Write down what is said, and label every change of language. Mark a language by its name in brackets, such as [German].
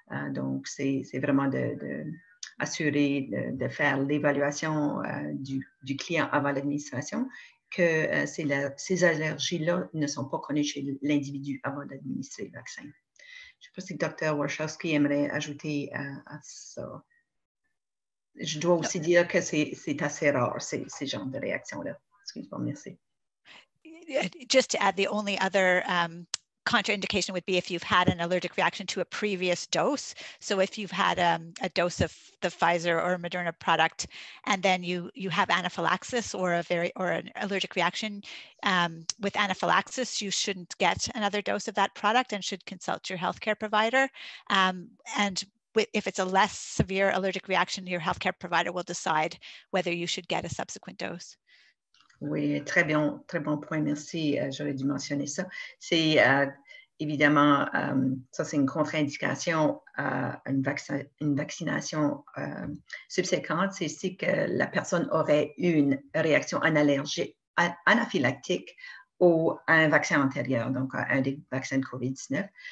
[French] Donc, c'est vraiment assurer de faire l'évaluation du client avant l'administration, que ces allergies-là ne sont pas connues chez l'individu avant d'administrer le vaccin. Je ne sais pas si le Dr. Warshawski aimerait ajouter à ça. Je dois aussi dire que c'est assez rare, ces genres de réactions-là. Excuse-moi, merci. [English] Just to add, the only other contraindication would be if you've had an allergic reaction to a previous dose. So if you've had a dose of the Pfizer or Moderna product, and then you have anaphylaxis or an allergic reaction with anaphylaxis, you shouldn't get another dose of that product and should consult your healthcare provider. And if it's a less severe allergic reaction, your healthcare provider will decide whether you should get a subsequent dose. [French] Oui, très bon point, merci. J'aurais dû mentionner ça. C'est évidemment, ça c'est une contre-indication à une vaccination subséquente. C'est si que la personne aurait eu une réaction anaphylactique à un vaccin antérieur, donc à un des vaccins de COVID-19.